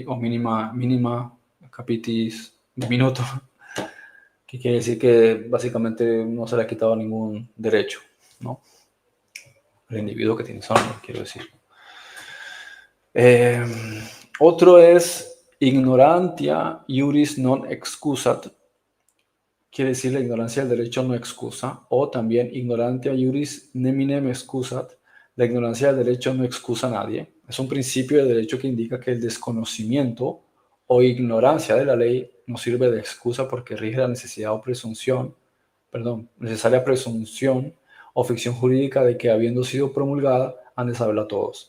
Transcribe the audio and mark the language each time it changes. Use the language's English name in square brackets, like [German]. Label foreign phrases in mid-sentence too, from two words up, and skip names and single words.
[Spanish] O [Latin] mínima capitis diminuto, [Spanish] que quiere decir que básicamente no se le ha quitado ningún derecho, ¿no? El individuo que tiene nombre, quiero decir. Otro es [Latin] ignorantia iuris non excusat, [Spanish] quiere decir la ignorancia del derecho no excusa, o también [Latin] ignorantia iuris neminem excusat, [Spanish] la ignorancia del derecho no excusa a nadie. Es un principio de derecho que indica que el desconocimiento o ignorancia de la ley no sirve de excusa porque rige la necesidad o necesaria presunción o ficción jurídica de que, habiendo sido promulgada, han de saberla todos.